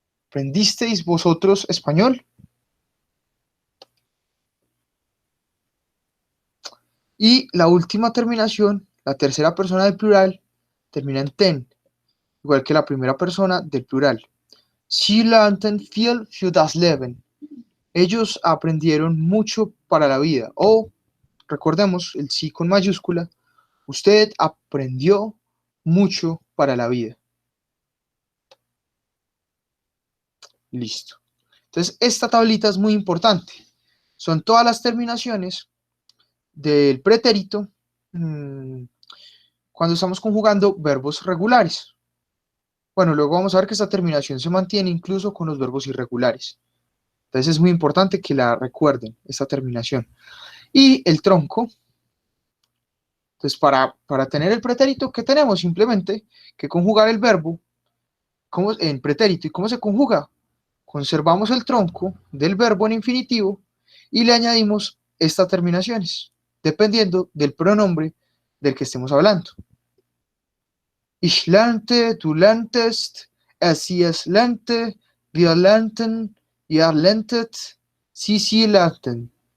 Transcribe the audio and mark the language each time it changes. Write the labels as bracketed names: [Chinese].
[Spanish] ¿Aprendisteis vosotros español? Y la última terminación, la tercera persona del plural, termina en ten, igual que la primera persona del plural. [German] Sie lernten viel für das Leben. [Spanish] Ellos aprendieron mucho para la vida. O, recordemos, el sí con mayúscula, usted aprendió mucho para la vida. Listo. Entonces, esta tablita es muy importante. Son todas las terminaciones del pretérito cuando estamos conjugando verbos regulares. Bueno, luego vamos a ver que esta terminación se mantiene incluso con los verbos irregulares. Entonces es muy importante que la recuerden, esta terminación. Y el tronco. Entonces, para tener el pretérito, ¿qué tenemos? Simplemente que conjugar el verbo en pretérito. ¿Y cómo se conjuga? Conservamos el tronco del verbo en infinitivo y le añadimos estas terminaciones, dependiendo del pronombre del que estemos hablando. [German] Ich lernte, du lerntest, sie es lernte, wir lernten, ihr lerntet, sie lernten.